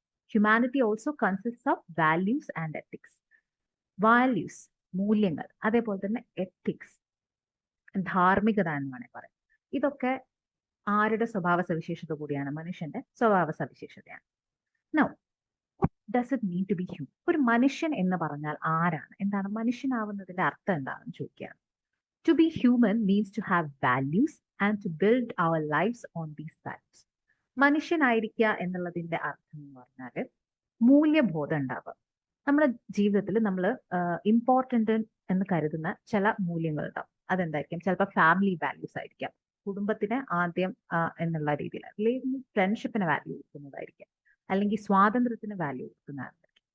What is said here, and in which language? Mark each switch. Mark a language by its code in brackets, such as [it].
[en] Humanity also consist of values and ethics. Values, [ml] മൂല്യങ്ങൾ, അതേപോലെ തന്നെ എത്തിക്സ്, ധാർമ്മികത എന്ന് വേണമെങ്കിൽ പറയാം. ഇതൊക്കെ ആരുടെ സ്വഭാവ സവിശേഷത കൂടിയാണ്? മനുഷ്യന്റെ സ്വഭാവ സവിശേഷതയാണ്. [en] Now does it mean to be human? [ml] ഒരു മനുഷ്യൻ എന്ന് പറഞ്ഞാൽ ആരാണ്? എന്താണ് മനുഷ്യനാവുന്നതിന്റെ അർത്ഥം എന്താണെന്ന് ചോദിക്കുകയാണ്. [en] To be human means to have values and to build our lives on these values. [ml] മനുഷ്യനായിരിക്കുക എന്നുള്ളതിന്റെ അർത്ഥം എന്ന് പറഞ്ഞാൽ മൂല്യബോധം ഉണ്ടാവുക. നമ്മുടെ ജീവിതത്തിൽ നമ്മൾ ഇമ്പോർട്ടൻ്റ് എന്ന് കരുതുന്ന ചില മൂല്യങ്ങൾ ഉണ്ടാവും. അതെന്തായിരിക്കും? ചിലപ്പോൾ ഫാമിലി വാല്യൂസ് ആയിരിക്കാം, കുടുംബത്തിന് ആദ്യം എന്നുള്ള രീതിയിൽ, അല്ലെങ്കിൽ ഫ്രണ്ട്ഷിപ്പിന് വാല്യൂ കൊടുക്കുന്നതായിരിക്കാം, അല്ലെങ്കിൽ സ്വാതന്ത്ര്യത്തിന് വാല്യൂ കൊടുക്കുന്നതായിരിക്കും.